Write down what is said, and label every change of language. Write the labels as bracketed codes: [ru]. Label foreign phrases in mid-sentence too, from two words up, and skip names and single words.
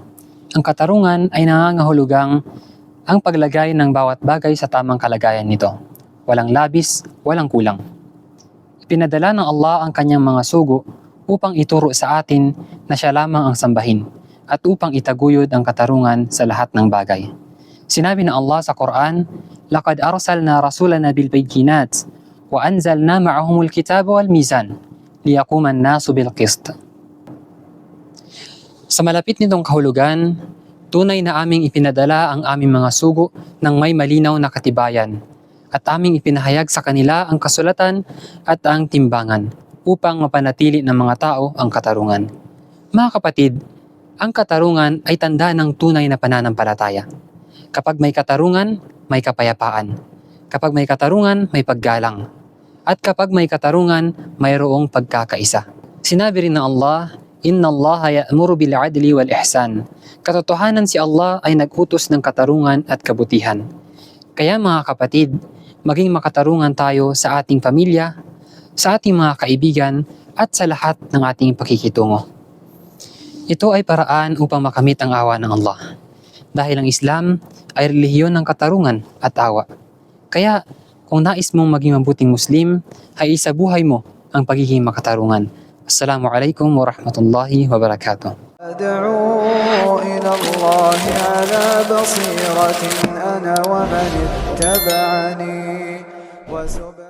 [tl] Ang katarungan ay nangangahulugang ang paglagay ng bawat bagay sa tamang kalagayan nito. Walang labis, walang kulang. Ipinadala ng Allah ang kanyang mga sugo upang ituro sa atin na siya lamang ang sambahin at upang itaguyod ang katarungan sa lahat ng bagay. Sinabi ng Allah sa Quran, [ar] "لقد أرسلنا رسلنا بالبينات وأنزلنا معهم الكتاب والميزان ليقوم الناس بالقسط." [tl] Sa malapit nitong kahulugan, tunay na aming ipinadala ang aming mga sugo ng may malinaw na katibayan at aming ipinahayag sa kanila ang kasulatan at ang timbangan upang mapanatili ng mga tao ang katarungan. Mga kapatid, ang katarungan ay tanda ng tunay na pananampalataya. Kapag may katarungan, may kapayapaan. Kapag may katarungan, may paggalang. At kapag may katarungan, mayroong pagkakaisa. Sinabi rin ng Allah, [ar] "إن الله يأمر بالعدل والإحسان." [tl] Katotohanan si Allah ay nag-utos ng katarungan at kabutihan. Kaya mga kapatid, maging makatarungan tayo sa ating pamilya, sa ating mga kaibigan, at sa lahat ng ating pakikitungo. Ito ay paraan upang makamit ang awa ng Allah. Dahil ang Islam ay relihiyon ng katarungan at awa. Kaya kung nais mong maging mabuting Muslim, ay isabuhay mo ang pagiging makatarungan. [ar] السلام عليكم ورحمة الله وبركاته. أدعو إلى الله على بصيرة أنا ومن اتبعني